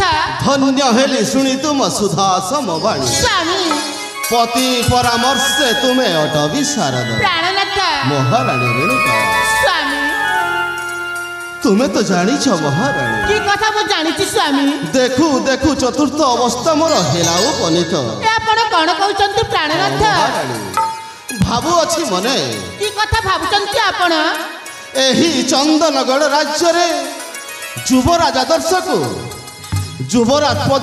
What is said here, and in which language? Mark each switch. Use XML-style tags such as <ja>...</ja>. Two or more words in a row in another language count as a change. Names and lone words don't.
<or>ଧନ୍ୟ ହେଲି ଶୁଣି ତୁମ ସୁଧା ସମବାଣୀ स्वामी ପତି ପରାମର୍ଶେ ତୁମେ ଅଟ ବିଶାରଦ प्राणनाथ महाराणी रेणुका स्वामी ତୁମେ ତ ଜାଣିଛ ମହାରାଣୀ କି କଥା ମୁଁ ଜାଣିଛି ସ୍ୱାମୀ ଦେଖୁ ଦେଖୁ ଚତୁର୍ଥ ଅବସ୍ଥା ମୋର ହେଲା ଉପନୀତ ଏ ଆପଣ କଣ କହୁଛନ୍ତି ପ୍ରାଣନାଥ ମହାରାଣୀ ଭାବୁ ଅଛି ମନେ କି କଥା ଭାବୁଛନ୍ତି ଆପଣ ଏହି ଚନ୍ଦନଗଡ଼ ରାଜ୍ୟ ରେ ଯୁବରାଜ ଆଦର୍ଶ କୁ ଯୁବରାଜ</or>